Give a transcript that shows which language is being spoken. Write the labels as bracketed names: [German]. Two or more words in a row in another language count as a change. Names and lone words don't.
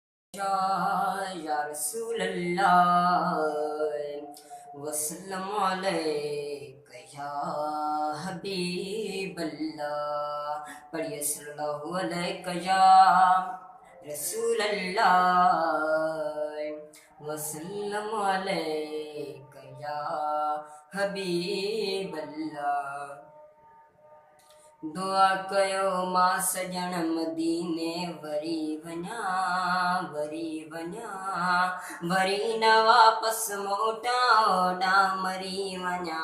[Arabic] يا رسول الله وسلام عليك يا حبيب الله. पढ़िए صلى الله عليك يا رسول الله وسلام عليك يا حبيب الله. [Sindhi] दुआ कयो मां सजण मदीने वरी वञा वरी न वापस मोटा ओॾा मरी वञा।